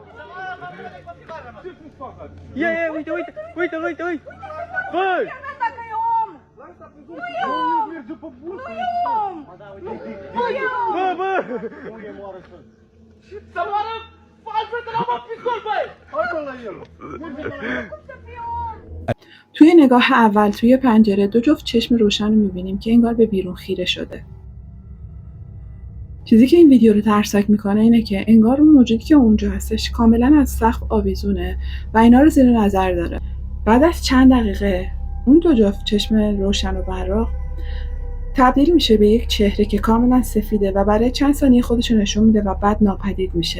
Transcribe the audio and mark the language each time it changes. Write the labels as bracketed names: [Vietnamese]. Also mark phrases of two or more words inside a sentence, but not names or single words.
[Romanian] Ia, uite! Bă! Dacă e om! Nu e om! Nu e om! Nu e om! Bă! Să moară altfel de la mă pistol, băi! Hai bă la el! Cum să fie om? [Persian] توی نگاه اول توی پنجره دو جفت چشم روشن رو میبینیم که انگار به بیرون خیره شده. چیزی که این ویدیو رو ترسناک میکنه اینه که انگار اون موجودی که اونجا هستش کاملا از سقف آویزونه و اینا رو زیر نظر داره. بعد از چند دقیقه اون دو جفت چشم روشن و براق تبدیل میشه به یک چهره که کاملا سفیده و برای چند ثانیه خودش رو نشون میده و بعد ناپدید میشه.